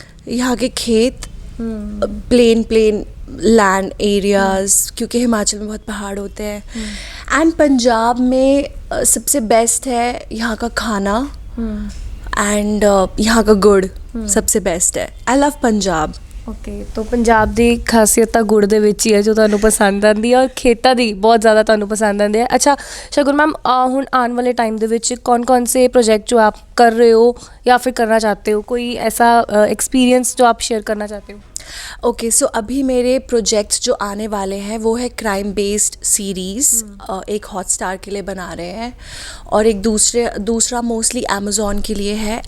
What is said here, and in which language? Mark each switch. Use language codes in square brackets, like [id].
[hi] यहाँ के खेत, प्लेन लैंड एरियाज़, क्योंकि हिमाचल में बहुत पहाड़ होते हैं एंड पंजाब में सबसे बेस्ट है यहाँ का खाना एंड यहाँ का गुड़ सबसे बेस्ट है। [en] I love Punjab. [pa] ओके, तो पंजाब ਦੀ ਖਾਸੀਅਤ ਤਾਂ ਗੁੜ ਦੇ ਵਿੱਚ ਹੀ ਹੈ ਜੋ ਤੁਹਾਨੂੰ ਪਸੰਦ ਆਉਂਦੀ ਹੈ ਔਰ ਖੇਤਾਂ ਦੀ ਬਹੁਤ ਜ਼ਿਆਦਾ ਤੁਹਾਨੂੰ ਪਸੰਦ ਆਉਂਦੇ ਹੈ। [hi] अच्छा शगुन मैम, ਹੁਣ आने वाले टाइम [pa] ਦੇ ਵਿੱਚ [hi] कौन से प्रोजेक्ट जो आप कर रहे हो या फिर करना चाहते हो, कोई ऐसा एक्सपीरियंस जो आप शेयर करना चाहते हो? ओके, सो अभी मेरे प्रोजेक्ट्स जो आने वाले हैं वो है क्राइम बेस्ड सीरीज़, एक हॉटस्टार के लिए बना रहे हैं और एक दूसरा मोस्टली अमेज़ॉन के लिए है।